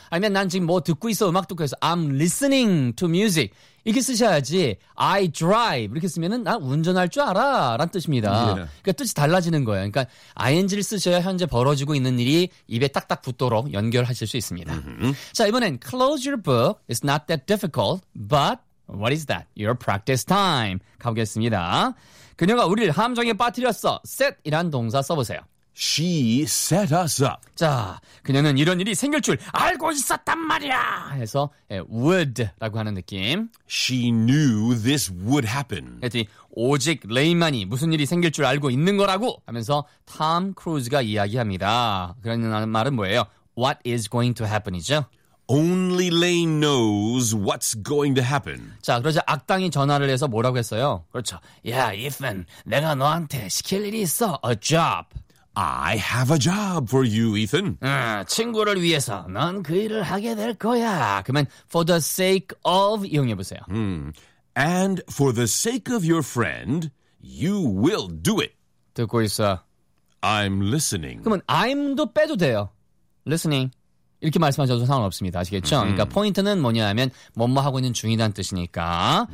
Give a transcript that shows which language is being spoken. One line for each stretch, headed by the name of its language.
Korean: 아니면 난 지금 뭐 듣고 있어 음악 듣고 있어
English: I'm listening to music
Korean: 이렇게 쓰셔야지
English: I drive
Korean: 이렇게 쓰면 은 나 운전할 줄 알아 라는 뜻입니다. Yeah. 그러니까 뜻이 달라지는 거예요. 그러니까 ing를 쓰셔야 현재 벌어지고 있는 일이 입에 딱딱 붙도록 연결하실 수 있습니다.
English: Mm-hmm.
Korean: 자 이번엔
English: close your book. It's not that difficult but what is that? Your practice time
Korean: 가보겠습니다. 그녀가 우리를 함정에 빠뜨렸어. set 이란 동사 써보세요.
English: She set us up.
Korean: 자, 그녀는 이런 일이 생길 줄 알고 있었단 말이야. 해서 would라고 하는 느낌.
English: She knew this would happen.
Korean: 그랬더니 오직 레이만이 무슨 일이 생길 줄 알고 있는 거라고 하면서 톰 크루즈가 이야기합니다. 그러는 말은 뭐예요?
English: What is going to happen
Korean: 이죠?
English: Only Lane knows what's going to happen.
Korean: 자, 그러자 악당이 전화를 해서 뭐라고 했어요? 그렇죠. Yeah, Ethan, 내가 너한테 시킬 일이 있어.
English: A job. I have a job for you, Ethan.
Korean: 친구를 위해서 넌 그 일을 하게 될 거야. 그러면 for the sake of 이용해보세요.
English: And for the sake of your friend, you will do it.
Korean: 듣고 있어.
English: I'm listening.
Korean: 그러면 I'm도 빼도 돼요.
English: Listening.
Korean: 이렇게 말씀하셔도 상관없습니다. 아시겠죠? 그러니까 포인트는 뭐냐면 뭐뭐 하고 있는 중이란 뜻이니까.